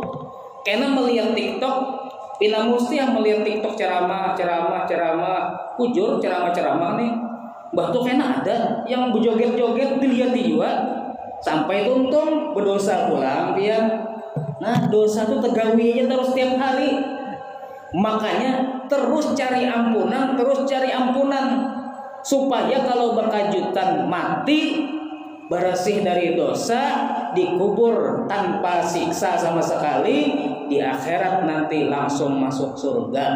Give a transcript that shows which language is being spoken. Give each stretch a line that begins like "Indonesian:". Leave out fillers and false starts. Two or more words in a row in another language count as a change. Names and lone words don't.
Indonesian: Karena melihat TikTok, pina mesti yang melihat TikTok ceramah, hujur ceramah nih. Bahkan kena ada yang berjoget-joget dilihat juga, sampai tuntung berdosa pulang dia. Nah dosa itu tegawinya terus tiap hari. Makanya terus cari ampunan, supaya kalau berkejutan mati bersih dari dosa, dikubur tanpa siksa sama sekali, di akhirat nanti langsung masuk surga.